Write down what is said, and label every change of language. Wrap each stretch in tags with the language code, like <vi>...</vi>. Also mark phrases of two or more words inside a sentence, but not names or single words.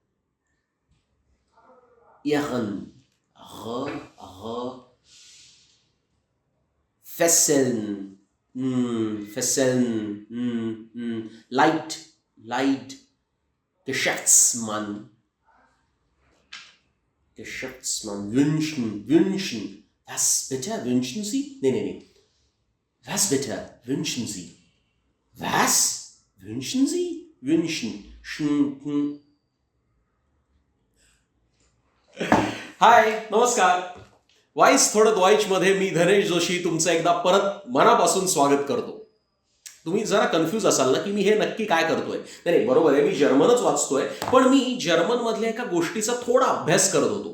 <de>Irren, fesseln, fesseln, Leid, Leid, Geschäftsmann, Geschäftsmann, wünschen, wünschen. Was bitte? Wünschen Sie? Nee. Was bitte? Wünschen Sie? Was? Wünschen Sie? Wünschen.</de> <mr>हाय, नमस्कार. वाईस थोडं द्वाईचमध्ये मी धनेश जोशी तुमचं एकदा परत मनापासून स्वागत करतो. तुम्ही जरा कन्फ्यूज असाल ना की मी हे नक्की काय करतोय. नाही, बरोबर आहे, मी जर्मनच वाचतोय, पण मी जर्मनमधल्या एका गोष्टीचा थोडा अभ्यास करत होतो.</mr>